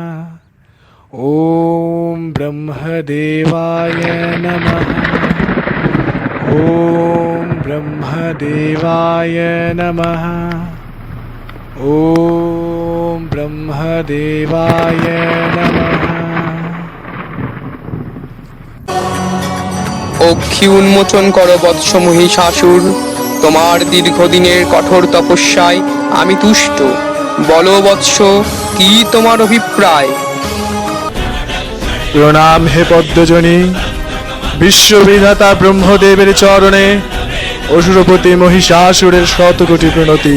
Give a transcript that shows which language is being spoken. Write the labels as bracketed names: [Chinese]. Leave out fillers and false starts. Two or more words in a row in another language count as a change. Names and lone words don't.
[Sanskrit] ॐ ब्रह्मदेवाय नमः। ॐ ब्रह्मदेवाय नमः। ॐ ब्रह्मदेवाय नमः। [Bangla] অক্ষি উন্মোচন করো বৎস মহিষাসুর, তোমার দীর্ঘদিনের কঠোর তপস্যায় আমি তুষ্ট। বলো বৎস, কি তোমার অভিপ্রায়? প্রণাম হে পদ্মজনী, বিশ্ববিধাতা ব্রহ্মদেবের চরণে অসুরপতি মহিষাসুরের শতকোটি প্রণতি।